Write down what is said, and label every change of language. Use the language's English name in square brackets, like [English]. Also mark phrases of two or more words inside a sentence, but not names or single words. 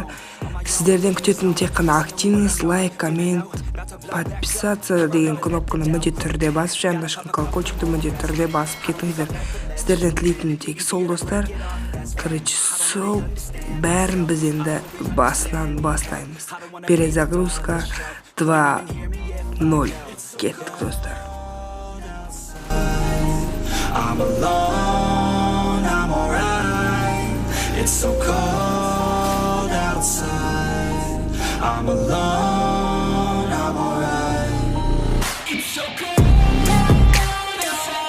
[Kazakh] Сіздерден күтетін тек қана [Russian] активность, лайк, коммент, подписаться [Kazakh] деген кнопканы міндетті түрде басып, жанында шыққан колокольчикті міндетті түрде басып кетіңіздер. Сіздерден тілейтінім тек сол достар. Короче, сол бәрін біз енді басынан бастаймыз. Перезагрузка 2.0. Кеттік достар. [English] I'm alone, I'm alright. It's so cold outside. I'm alone, I'm alright. It's so cold outside.